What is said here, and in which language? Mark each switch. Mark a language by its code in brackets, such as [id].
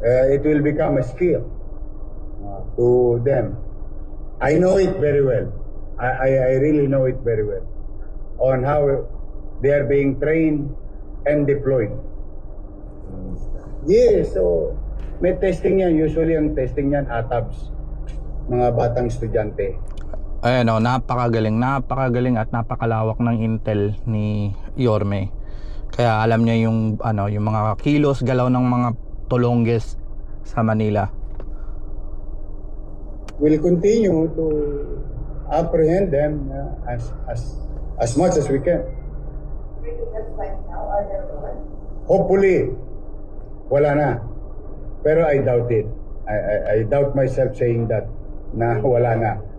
[en] It will become a skill to them. I know it very well. I really know it very well on how they are being trained and deployed. [tl] Yes, so may testing yan. Usually ang testing yan ATABS, mga batang estudyante. Ayan o, napakagaling at napakalawak ng intel ni Yorme. Kaya alam niya yung mga kilos, galaw ng mga tulongges sa Manila. [en] We'll continue to apprehend them as much as we can. Hopefully, [tl] wala na. Pero [en] I doubt it. I doubt myself saying that [tl] na wala na.